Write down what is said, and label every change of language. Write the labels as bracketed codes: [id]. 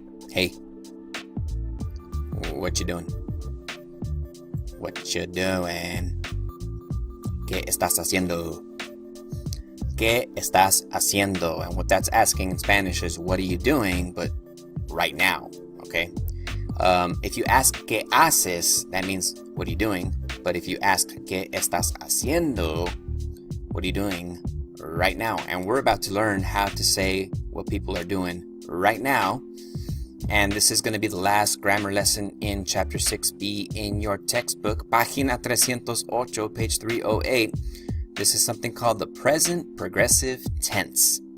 [en] Hey. What you doing? What you doing? [es] ¿Qué estás haciendo? ¿Qué estás haciendo? [en] And what that's asking in Spanish is, what are you doing? But right now, okay? If you ask [es] ¿qué haces? [en] That means, what are you doing? But if you ask [es] ¿qué estás haciendo? [en] What are you doing right now? And we're about to learn how to say what people are doing right now. And this is going to be the last grammar lesson in Chapter 6b in your textbook, Página 308, page 308. This is something called the present progressive tense.